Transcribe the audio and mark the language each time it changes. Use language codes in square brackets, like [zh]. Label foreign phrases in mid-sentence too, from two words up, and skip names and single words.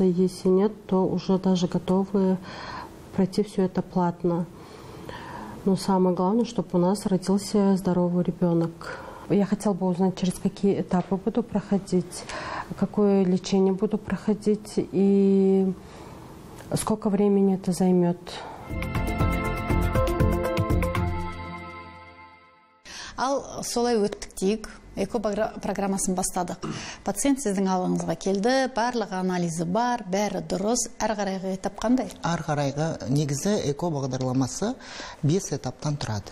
[ru] Если нет, то уже даже готовы пройти все это платно. Но самое главное, чтобы у нас родился здоровый ребенок. Я хотела бы узнать, через какие этапы буду проходить, какое лечение буду проходить и сколько времени это займет. [kk] Ал солай өттік дейік, эко программасын бастадық. Пациент сіздің алыңызға келді, барлық анализі бар, бәрі дұрыс, әр қарайғы этап қандай? Әр қарайғы негізі эко бағдарламасы 5 этаптан тұрады.